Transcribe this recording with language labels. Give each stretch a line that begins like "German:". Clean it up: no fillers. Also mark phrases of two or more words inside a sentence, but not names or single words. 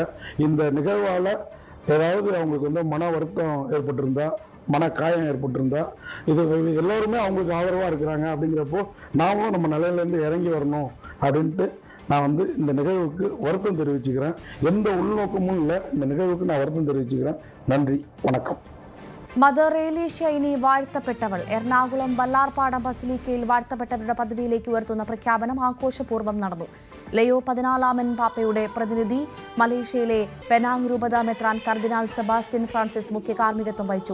Tamil: இந்த நிகழ்வால் ஏதாவது அவங்களுக்கு மன வருத்தம் ஏற்பட்டிருந்தா, மன காயம் ஏற்பட்டிருந்தா, இது எல்லோருமே அவங்களுக்கு ஆதரவாக இருக்கிறாங்க. அப்படிங்கிறப்போ நாமளும் நம்ம நிலையிலேருந்து இறங்கி வரணும் அப்படின்ட்டு நான் இந்த நிகழ்வுக்கு வருத்தம் தெரிவிச்சுக்கிறேன். எந்த உள்நோக்கமும் இல்லை. இந்த நிகழ்வுக்கு நான் வருத்தம் தெரிவிச்சுக்கிறேன். நன்றி, வணக்கம்.
Malayalam: മദർ ഏലീഷ്യ ഇനി വാഴ്ത്തപ്പെട്ടവൾ. എറണാകുളം വല്ലാർപാടം ബസിലിക്കയിൽ വാഴ്ത്തപ്പെട്ടവരുടെ പദവിയിലേക്ക് ഉയർത്തുന്ന പ്രഖ്യാപനം ആഘോഷപൂർവ്വം നടന്നു. ലയോ 14 പാപ്പയുടെ പ്രതിനിധി മലേഷ്യയിലെ പെനാങ് രൂപത മെത്രാൻ കർദിനാൾ സെബാസ്റ്റ്യൻ ഫ്രാൻസിസ് മുഖ്യ കാർമ്മികത്വം വഹിച്ചു.